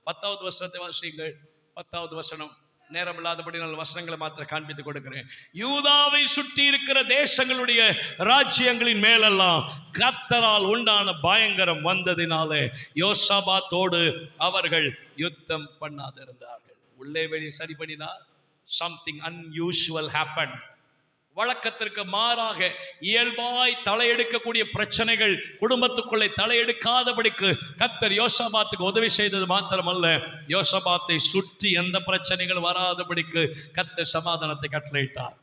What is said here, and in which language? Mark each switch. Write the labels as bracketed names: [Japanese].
[Tamil] 10வது வசனத்தை வாசியுங்கள். 10வது வசனம், நேரம் இல்லாதபடி நல்ல வசனங்களை மாத்திரம் காண்பித்துக் கொடுக்கிறேன். யூதாவை சுற்றி இருக்கிற தேசங்களுடைய ராஜ்யங்களின் மேலெல்லாம் கர்த்தரால் உண்டான பயங்கரம் வந்ததினாலே யோசபாத்தோடு அவர்கள் யுத்தம் பண்ணாதிருந்தார்கள். உள்ளே வெளியே சரி பண்ணினார். [English] Something unusual happened. [Tamil] வழக்கத்திற்கு மாறாக இயல்பாய் தலையெடுக்கக்கூடிய பிரச்சனைகள் குடும்பத்துக்குள்ளே தலையெடுக்காதபடிக்கு கர்த்தர் யோசபாத்துக்கு உதவி செய்தது மாத்திரமல்ல, யோசபாத்தை சுற்றி எந்த பிரச்சனைகள் வராதபடிக்கு கர்த்தர் சமாதானத்தை கட்டளையிட்டார்.